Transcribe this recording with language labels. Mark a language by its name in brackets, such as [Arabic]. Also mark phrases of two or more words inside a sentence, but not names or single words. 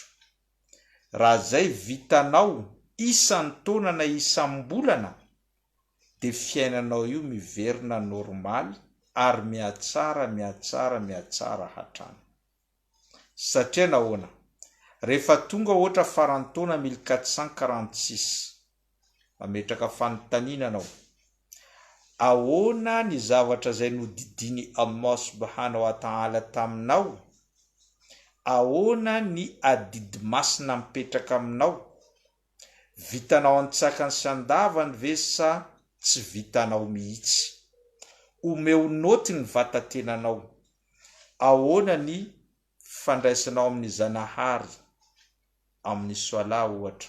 [Malagasy] Raha zay vitanao isan'ny taona na isan'ny bolana, dia fiainanao io miverina normal ary mihatsara hatrany. Satria nahoana? Rehefa tonga ohatra faran'ny taona 1446, mametraka fanontaniana anao, ahoana ny zavatra zay nodidiny Allah [Arabic] سبحانه وتعالى [Malagasy] taminao? Ahoana ny adidy masina mipetraka aminao? Vitanao antsakany sy andavany ve sa tsy vitanao mihitsy? Omeo noty ny vatatenanao. Ahoana ny fandraisanao amin'ny zanahary, amin'ny soala ohatra?